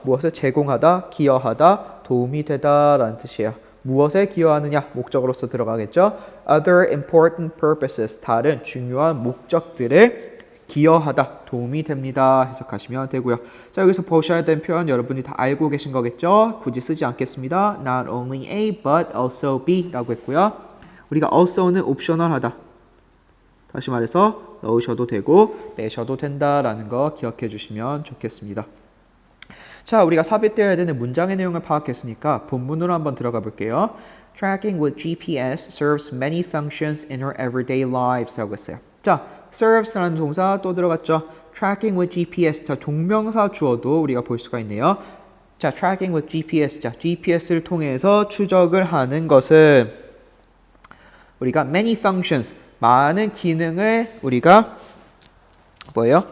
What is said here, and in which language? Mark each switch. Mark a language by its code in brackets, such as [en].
[ko] 무엇을 제공하다, 기여하다, 도움이 되다 라는 뜻이에요. 무엇에 기여하느냐? 목적으로서 들어가겠죠. [en] Other important purposes, [ko] 다른 중요한 목적들에 기여하다, 도움이 됩니다. 해석하시면 되고요. 자, 여기서 보셔야 되는 표현 여러분이 다 알고 계신 거겠죠? 굳이 쓰지 않겠습니다. [en] Not only A, but also B [ko] 라고 했고요. 우리가 also는 옵셔널하다. 다시 말해서 넣으셔도 되고 빼셔도 된다라는 거 기억해 주시면 좋겠습니다. 자, 우리가 삽입되어야 되는 문장의 내용을 파악했으니까 본문으로 한번 들어가 볼게요. [en] Tracking with GPS serves many functions in our everyday lives [ko] 라고 했어요. 자, serves라는 동사 또 들어갔죠. Tracking with GPS, 자, 동명사 주어도 우리가 볼 수가 있네요. 자, tracking with GPS, 자, GPS를 통해서 추적을 하는 것은 우리가 [en] many functions, [ko] 많은 기능을 우리가 뭐예요?